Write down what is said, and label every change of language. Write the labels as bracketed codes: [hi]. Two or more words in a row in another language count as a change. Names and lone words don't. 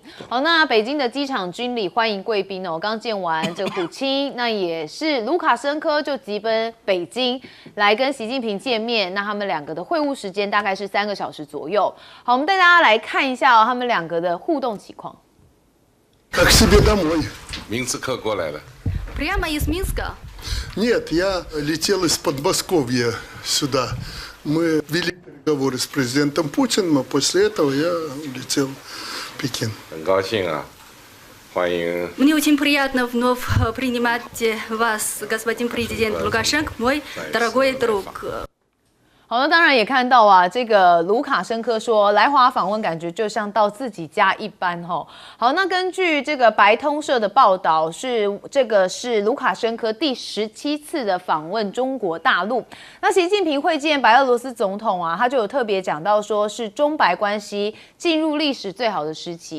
[zh] 好，那北京的机场军礼欢迎贵宾刚见完这个普京，那也是卢卡申科就急奔北京来跟习近平见面。那他们两个的会晤时间大概是3个小时左右。好，我们带大家来看一下他们两个的互动情况。 [ru] Как себе домой. [zh] Минск 过来了。 [ru] Прямо из Минска? Нет, я летел из Подмосковья сюда. Мы вели переговоры с президентом Путиным, а после этого я улетел в Пекин. [zh] 很高兴啊，欢迎。 [ru] Мне очень приятно вновь принимать вас, господин президент Лукашенко, мой дорогой друг. [zh] 好，那当然也看到啊，这个卢卡申科说来华访问，感觉就像到自己家一般吼。好，那根据这个白通社的报道，是卢卡申科第17次的访问中国大陆。那习近平会见白俄罗斯总统啊，他就有特别讲到说是中白关系进入历史最好的时期。